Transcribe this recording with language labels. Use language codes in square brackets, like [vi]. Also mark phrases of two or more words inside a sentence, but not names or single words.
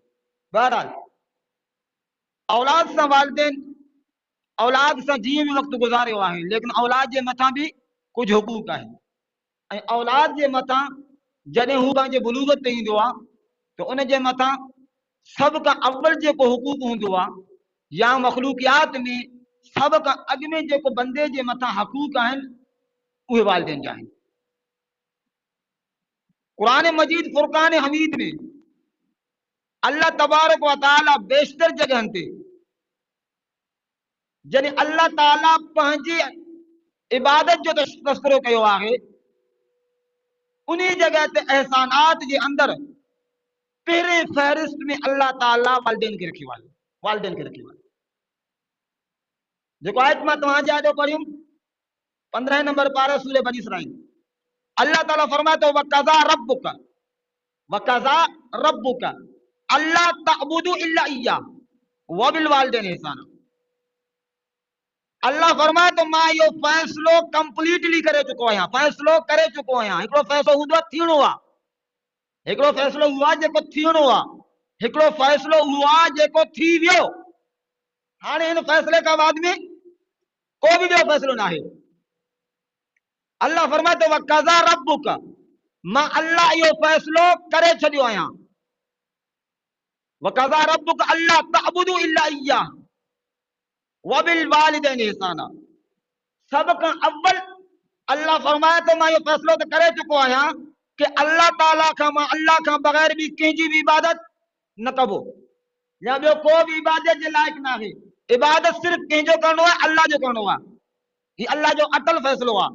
[sd] बहरहाल औलाद सां वालिदैन औलाद सां जीअं भी वक़्तु गुज़ारियो आहे, लेकिन औलाद जे मथां भी कुछ हुकूक आहे ऐं औलाद जे मथां जॾहिं हू पंहिंजे बुलूगत ते ईंदो आहे तो उन जे मथां सब खां अव्वल जेको हुकूक हूंदो आहे या मखलूकियात में सब खां अॻु में जेको बंदे जे मथां हक़ूक आहिनि उहे वालिदैन जा आहिनि। कुरान मजीद फुरकान हमीद में [ar] الله تبارك وتعالى [sd] बेशतर जगहनि ते जॾहिं अल्लाह ताला पंहिंजी इबादत जो तस्करो कयो आहे, उन जगह ते एहसानात जे अंदर पहिरें फहरिस्त में अल्लाह ताला वालिदैन खे रखियो आहे, वालिदैन खे रखियो आहे। जेको आयत मां तव्हांजे आॾो पढ़ियुमि 15 नंबर पारा सूरह बनी इसराइल, अल्लाह ताला फरमाए थो [ar] وقضى ربك ألا تعبدوا إلا إياه وبالوالدين إحسانا. [sd] अल्लाह फरमाए तो मां इहो फ़ैसिलो कंप्लीटली करे चुको आहियां, फ़ैसिलो करे चुको आहियां। हिकिड़ो फ़ैसिलो हूंदो आहे थियणो आहे, हिकिड़ो फ़ैसिलो हुआ जेको थियणो आहे, हिकिड़ो फ़ैसिलो हुआ जेको थी वियो। हाणे हिन फ़ैसिले खां बाद में को भी ॿियो फ़ैसिलो न आहे। अल्लाह फरमाए तो [ar] وقضى ربك, [sd] मां अल्लाह इहो फ़ैसिलो करे छॾियो आहियां। [ar] وقضى ربك ألا تعبدوا إلا إياه وبالوالدين إحسانا. [sd] सब खां अव्वल अल्लाह फरमाए तो मां इहो फ़ैसिलो त करे चुको आहियां कि अल्लाह ताला खां मां अल्लाह खां बग़ैर भी कंहिंजी भी इबादत न कबो या ॿियो को भी इबादत जे लाइक़ न आहे। इबादत सिर्फ़ कंहिंजो करणो आहे, अल्लाह जो करणो आहे। हीउ अल्लाह जो अटल फ़ैसिलो आहे।